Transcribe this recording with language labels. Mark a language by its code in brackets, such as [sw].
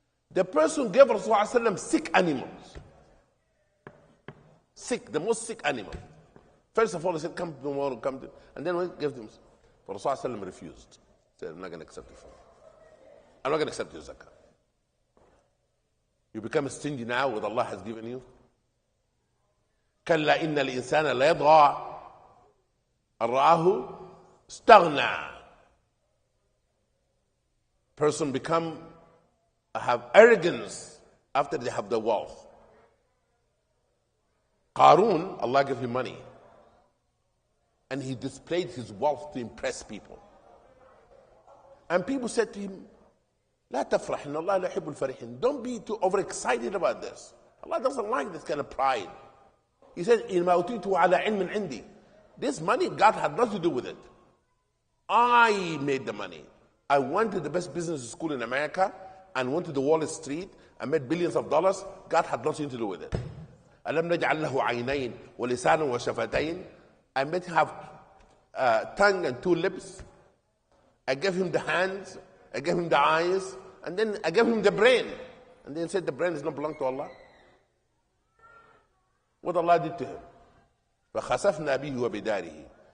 [en] The person gave Rasulullah sick animals. Sick, the most sick animal. First of all, he said, come tomorrow, come to, and then we gave them. But Rasulullah refused. He said, I'm not going to accept it. I'm not going to accept your zakah. You become stingy now with Allah has given you. [ar] كلا إن الإنسان لا يضغى أن رآه استغنى. [en] Person have arrogance after they have the wealth. Qarun, Allah gave him money. And he displayed his wealth to impress people. And people said to him, [ar] لا تفرح إن الله لا يحب الفرحين. [en] Don't be too overexcited about this. Allah doesn't like this kind of pride. He said, [ar] إنما أوتيته على علم عندي. [en] This money, God had nothing to do with it. I made the money. I went to the best business school in America and went to the Wall Street and made billions of dollars. God had nothing to do with it. [ar] ألم نجعل له عينين ولسانا وشفتين. [en] I made him have tongue and two lips. I gave him the hands. I gave him the eyes. And then I gave him the brain. And then said the brain does not belong to Allah. What Allah did to him. [ar] فَخَسَفْنَا بِهِ وَبِدَارِهِ.